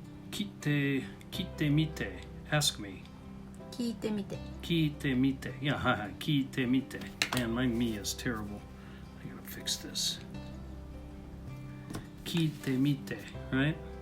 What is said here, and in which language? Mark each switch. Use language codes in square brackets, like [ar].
[ja] 聞いてみて [en] Ask me. [ja] 聞いてみて。聞いてみて [en] Yeah, [ja] はいはい。聞いてみて [en] Man, my me is terrible. I gotta fix this. [ja] 聞いてみて [en] Right?